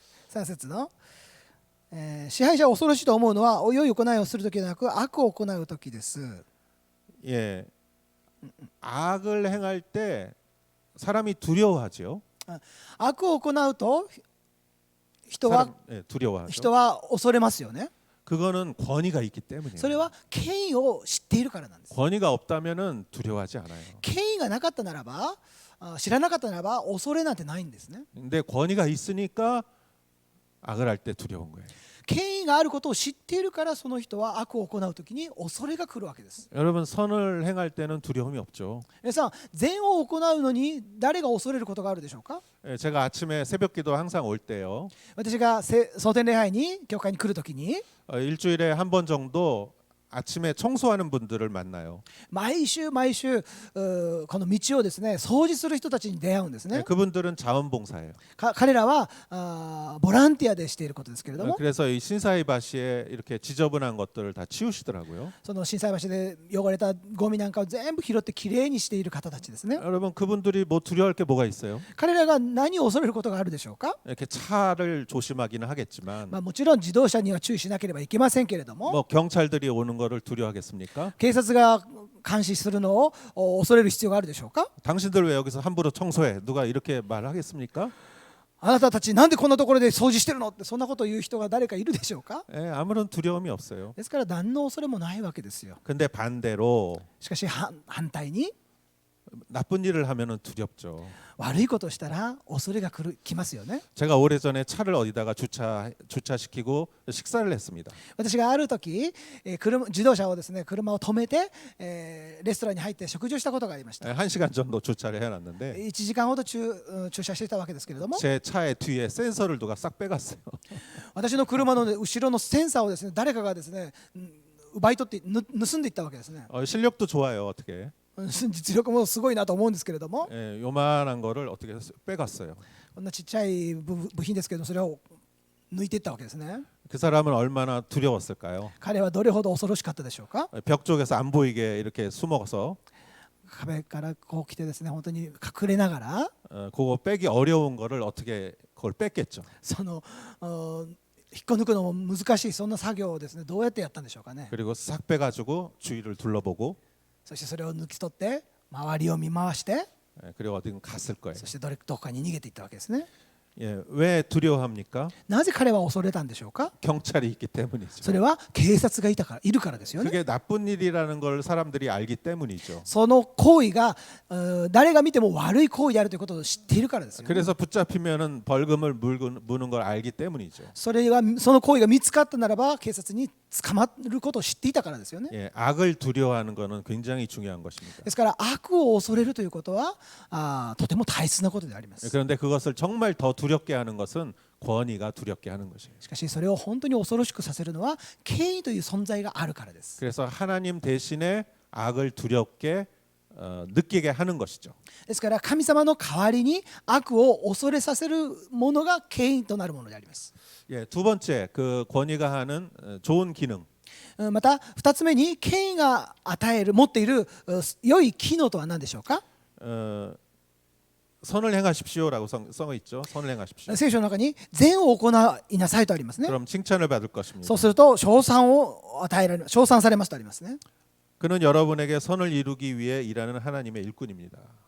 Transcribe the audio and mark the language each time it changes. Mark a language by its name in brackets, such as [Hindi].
[Japanese] 3節の、支配者を恐ろしいと思うのは良い行いをするときではなく悪を行うときです。 [Korean] 예, 악을 행할 때 사람이 두려워하죠. [Japanese] 悪を行うと人は [Korean] 예, 두려워하죠. [Japanese] 人は恐れますよね。 [Korean] 그거는 권위가 있기 때문이에요. [Japanese] それは権威を知っているからなんです。 [Korean] 권위가 없다면은 두려워하지 않아요. [Japanese] 権威がなかったならば知らなかったならば恐れなんてないんですね。 [Korean] 근데 권위가 있으니까 악을 할 때 두려운 거예요. [Japanese] 権威があることを知っているからその人は悪を行うときに恐れが来るわけです。 [Korean] 여러분 선을 행할 때는 두려움이 없죠. [Japanese] 皆さん善を行うのに誰が恐れることがあるでしょうか。 [Korean] 예, 제가 아침에 새벽기도 항상 올 때요. [Japanese] 私が蒼天礼拝に教会に来るときに [Korean] 일주일에 한 번 정도 아침에 청소하는 분들을 만나요. [Japanese] 毎週この道をですね掃除する人たちに出会うんですね。 [Korean] 그분들은 자원봉사예요. [Japanese] 彼らはボランティアでしていることですけれども [Korean] 그래서 이 신사이바시에 이렇게 지저분한 것들을 다 치우시더라고요. [Japanese] その心斎橋で汚れたゴミなんかを全部拾ってきれいにしている方たちですね。 [Korean] 여러분 그분들이 뭐 두려워할 게 뭐가 있어요? [Japanese] 彼らが何を恐れることがあるでしょうか。 [Korean] 이렇게 차를 조심하기는 하겠지만 [Japanese] もちろん自動車には注意しなければいけませんけれども [Korean] 뭐 경찰들이 오는 거를 두려워하겠습니까? [Japanese] 警察が監視するのを恐れる必要があるでしょうか。 [Korean] 당신들 왜 여기서 함부로 청소해? 누가 이렇게 말하겠습니까? [Japanese] あなたたちなんでこんなところで掃除してるのってそんなことを言う人が誰かいるでしょうか。 [Korean] 예, 아무런 두려움이 없어요. [Japanese] ですから何の恐れもないわけですよ。 [Korean] 근데 반대로 [Japanese] しかし反対に [Korean] 나쁜 일을 하면은 두렵죠. [Japanese] 悪いことをしたら恐れが来ますよね。 [Korean] 제가 오래전에 차를 어디다가 주차시키고 식사를 했습니다. [Japanese] 私がある時、自動車をですね、車を止めて、レストランに入って食事をしたことがありました。 [Korean] 1시간 정도 주차를 해놨는데 [Japanese] 1時間ほど駐車していたわけですけれども、 [Korean] 제 차의 뒤에 센서를 누가 싹 빼갔어요. [Japanese] 私の車の後ろのセンサーをですね、誰かがですね、奪い取って盗んでいったわけですね。 [Korean] 실력도 좋아요. 어떻게? [Japanese] 実力もすごいなと思うんですけれども、 [Korean] 요만한 거를 어떻게 빼갔어요. [Japanese] こんなちっちゃい部品ですけど、それを抜いていったわけですね。 [Korean] 그 사람은 얼마나 두려웠을까요? [Japanese] 彼はどれほど恐ろしかったでしょうか。 [Korean] 벽 쪽에서 안 보이게 이렇게 숨어서 [Japanese] 壁からこう来てですね、本当に隠れながら、 [Korean] 그거 빼기 어려운 거를 어떻게 그걸 뺐겠죠. [Japanese] その引っこ抜くのも難しいそんな作業をですね、どうやってやったんでしょうかね。 [Korean] 그리고 싹 빼가지고 주위를 둘러보고 [Japanese] そしてそれを抜き取って周りを見回して、 [Korean] 그리고 어디든 갔을 거예요. [Japanese] そしてどこかに逃げていったわけですね。 [Korean] 예, 왜 두려워합니까? [Japanese] なぜ彼は恐れたんでしょうか。 [Korean] 경찰이 있기 때문이죠. [Japanese] それは警察がいるからですよね。 [Korean] 그게 나쁜 일이라는 걸 사람들이 알기 때문이죠. [Japanese] その行為が誰が見ても悪い行為であるということを知っているからですよね。 [Korean] 그래서 붙잡히면은 벌금을 무는 걸 알기 때문이죠. [Japanese] その行為が見つかったならば警察に捕まることを知っていたからですよね。 [Korean] 예, 악을 두려워하는 것은 굉장히 중요한 것입니다. [Japanese] ですから悪を恐れるということはとても大切なことであります。 [Korean] 그런데 그것을 정말 더 두렵게 하는 것은 권위가 두렵게 하는 것이에요. [Japanese] しかしそれを本当に恐ろしくさせるのは権威という存在があるからです。 [Korean] 그래서 하나님 대신에 악을 두렵게 느끼게 하는 것이죠. [Japanese] ですから神様の代わりに悪を恐れさせるものが権威となるものであります。 [Korean] 예, 두 번째 그 권위가 하는 좋은 기능. [Japanese] また2つ目に権威が持っている良い機能とは何でしょうか。 [Korean] 선을 행하십시오라고 써 있죠. 선을 행하십시오. [Japanese] 聖書の中に善を行いなさいとありますね。 [Korean] 그럼 칭찬을 받을 것입니다. [Japanese] そうすると称賛されますとありますね。 [Korean] 그는 여러분에게 선을 이루기 위해 일하는 하나님의 일꾼입니다.